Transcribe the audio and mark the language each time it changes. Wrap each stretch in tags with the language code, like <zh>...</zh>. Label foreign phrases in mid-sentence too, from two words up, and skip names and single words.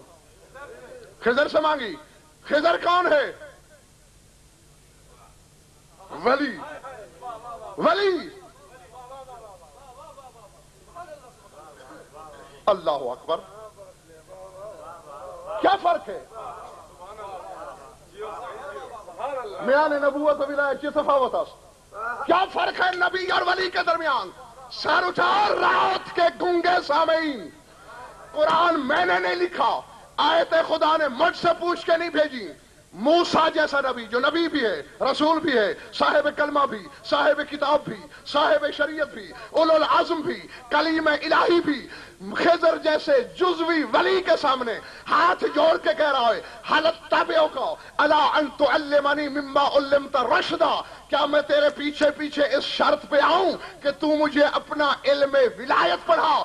<ur>خضر سے مانگی. خضر کون ہے؟ ولی. ولی.</ur> <ar>اللہ اکبر.</ar> <ur>کیا فرق ہے؟</ur> <fa>میان نبوت و ولایت کی تفاوت است.</fa> <ur>کیا فرق ہے نبی اور ولی کے درمیان؟ سر اٹھا رات کے گونگے سامعین. قرآن میں نے نہیں لکھا، آیت خدا نے مجھ سے پوچھ کے نہیں بھیجی. موسیٰ جیسا نبی جو نبی بھی ہے، رسول بھی ہے، صاحب کلمہ بھی، صاحب کتاب بھی، صاحب شریعت بھی، اولو العزم بھی، کلیم الہی بھی، خضر جیسے جزوی ولی کے سامنے ہاتھ جوڑ کے کہہ رہا ہے</ur> <ar>حل اتبعک الی ان تعلمنی مما علمت رشدا.</ar> <ur>کیا میں تیرے پیچھے پیچھے اس شرط پہ آؤں کہ تو مجھے اپنا علم ولایت پڑھا؟</ur>